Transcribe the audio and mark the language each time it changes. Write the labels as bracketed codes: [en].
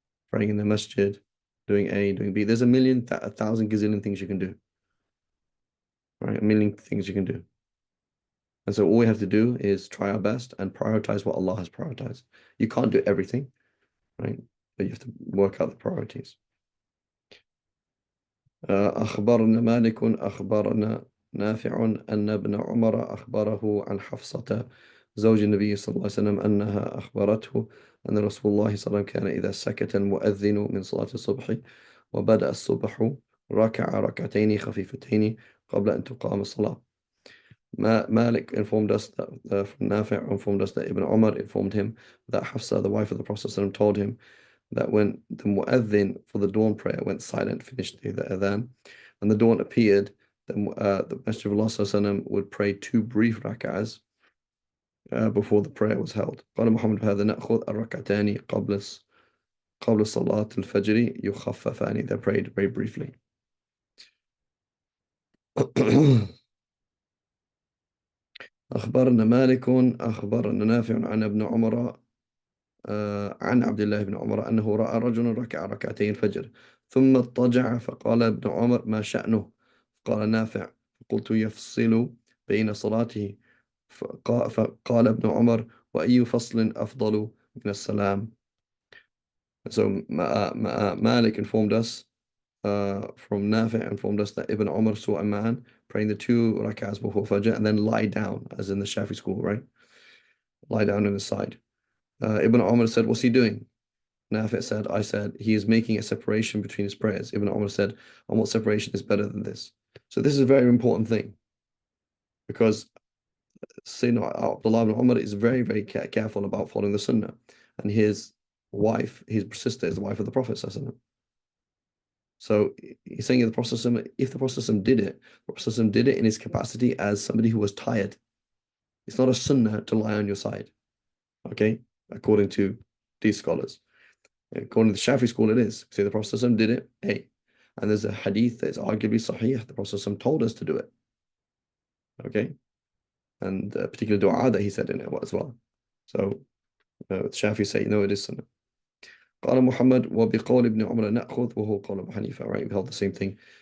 [en] Praying in the masjid, doing A, doing B. There's a thousand gazillion things you can do. Right, a million things you can do. And so all we have to do is try our best and prioritize what Allah has prioritized. You can't do everything, right? But you have to work out the priorities. [ar] أخبرنا مالك أخبرنا نافع أن ابن عمر أخبره عن حفصة زوج النبي صلى الله عليه وسلم أنها أخبرته أن رسول الله صلى الله عليه وسلم كان إذا سكت المؤذن من صلاة الصبح وبدأ الصبح ركع ركعتين خفيفتين قبل أن تقام الصلاة. [en] Malik informed us that from Nafi' informed us that Ibn Umar informed him that Hafsa, the wife of the Prophet ﷺ, told him that when the mu'adhin for the dawn prayer went silent, finished the adhan, and the dawn appeared, the Messenger of Allah ﷺ would pray two brief rak'ahs before the prayer was held. [ar] قال محمد بهذا نأخذ الركعتان قبل صلاة الفجر يخففان. [en] They're prayed very briefly. [ar] أخبرنا مالك أخبرنا نافع عن ابن عمر عن عبد الله بن عمر أنه رأى رجلا ركع ركعتي الفجر ثم اضطجع فقال ابن عمر ما شأنه؟ قال نافع قلت يفصل بين صلاته فقال ابن عمر وأي فصل أفضل من السلام. [en] So Malik informed us from Nafi informed us that Ibn Umar saw a man praying the two rak'ahs before Fajr and then lie down, as in the Shafi school, right? Lie down on his side. Ibn Umar said, what's he doing? Nafi said, I said, he is making a separation between his prayers. Ibn Umar said, and what separation is better than this? So this is a very important thing because Sayyidina Abdullah ibn Umar is very, very careful about following the Sunnah. And his wife, his sister, is the wife of the Prophet. So he's saying if the Prophet did it, the Prophet did it in his capacity as somebody who was tired. It's not a sunnah to lie on your side, okay? According to these scholars. According to the Shafi school, it is. So the Prophet did it, hey. And there's a hadith that's arguably sahih. The Prophet told us to do it, okay? And a particular dua that he said in it as well. So the Shafi say, no, it is sunnah. [ar] قال محمد وبقول ابن عمر نأخذ وهو قول أبو حنيفة, [en] right? We held the same thing.